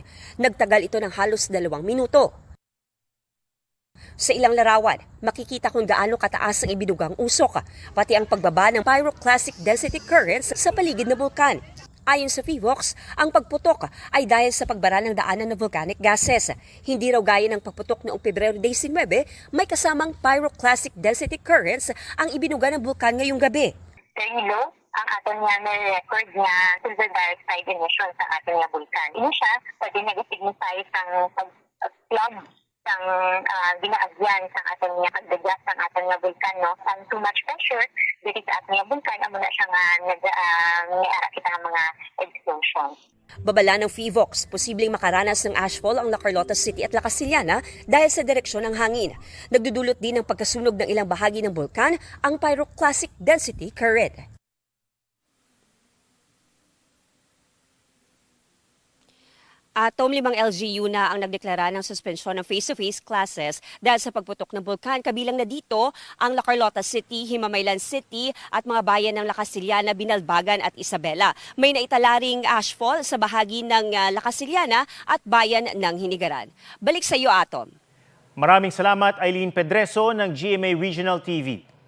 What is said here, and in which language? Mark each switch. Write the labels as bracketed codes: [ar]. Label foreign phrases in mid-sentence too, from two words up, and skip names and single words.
[tl] Nagtagal ito ng halos 2 minuto. Sa ilang larawan, makikita kung gaano kataas ang ibinugang usok, pati ang pagbaba ng [en] pyroclastic density currents [tl] sa paligid ng bulkan. Ayon sa PHIVOLCS, ang pagputok ay dahil sa pagbara ng daanan ng [en] volcanic gases. [tl] Hindi raw gaya ng pagputok noong Pebrero 19, may kasamang [en] pyroclastic density currents [tl] ang ibinuga ng bulkan ngayong gabi. [en] Very low [hil] ang aton nga may record nga [en] silver dioxide emission [hil] sa aton nga bulkan. Ini siya pwede nag-signify sang pag-plug sang ginaagyan sa aton nga pagdagas sang aton nga bulkan, no? Sang [en] too much pressure [hil] dito sa aton nga bulkan, amo na siya nga nag-ara kita nga mga explosion. [tl] Babala ng PHIVOLCS, posibleng makaranas ng ashfall ang La Carlota City at Lacasiliana dahil sa direksyon ng hangin. Nagdudulot din ng pagkasunog ng ilang bahagi ng bulkan ang [en] pyroclastic density current. [tl] Atom 5 LGU na ang nagdeklara ng suspensyon ng [en] face-to-face classes [tl] dahil sa pagputok ng bulkan. Kabilang na dito ang La Carlota City, Himamaylan City at mga bayan ng Lacasiliana, Binalbagan at Isabela. May naitala ring ashfall sa bahagi ng Lacasiliana at bayan ng Hinigaran. Balik sa iyo, Atom. Maraming salamat, Eileen Pedreso ng GMA Regional TV.